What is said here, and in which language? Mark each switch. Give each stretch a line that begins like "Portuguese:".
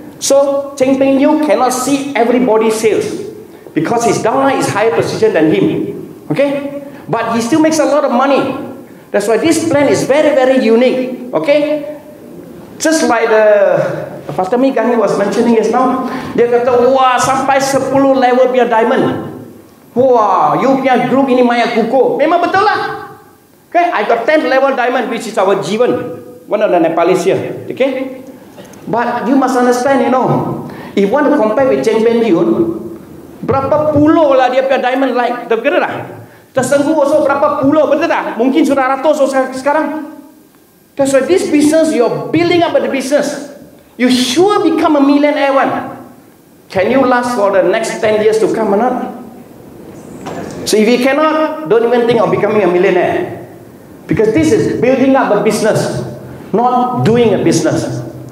English: So, Cheng Peng Yu cannot see everybody's sales because his downline is higher position than him. Okay? But he still makes a lot of money. That's why this plan is very, very unique. Okay? Just like the Fatami Gani was mentioning just now,
Malay: dia kata, wah, sampai 10 level punya diamond. Wah, you punya group ini maya kukuh. Memang betul lah. Okay?
English: I got 10th level diamond, which is our Jivan, one of the Nepalese here. Okay? But you must understand, if you want to compare with Cheng Peng Yu,
Malay: berapa puluh lah dia punya diamond like, betul tak? Tersenggu also berapa puluh, betul tak? Mungkin sudah ratus sekarang.
English: That's why this business, you're building up the business. You sure become a millionaire one. Can you last for the next 10 years to come or not? So if you cannot, don't even think of becoming a millionaire. Because this is building up a business, not doing a business.